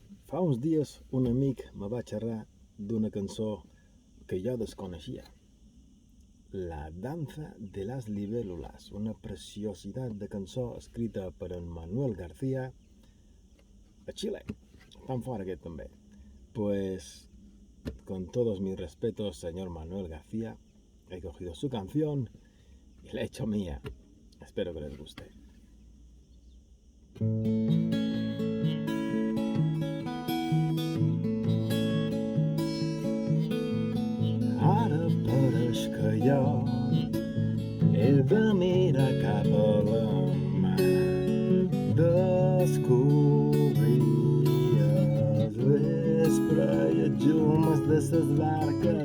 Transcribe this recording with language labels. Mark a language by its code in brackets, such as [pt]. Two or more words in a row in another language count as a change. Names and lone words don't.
[ca] Fa uns dies un amic me va xerrar d'una cançó que jo desconeixia. La danza de las libélulas, una preciositat de cançó escrita per en Manuel García a Chile. Tan fora aquest també. [es] Pues, con todos mis respetos, señor Manuel García, he cogido su canción y la he hecho mía. Espero que les guste. [ca] Ara pareix que jo he de mirar cap a la mar, descobrir el vespre i els llums de ses barques.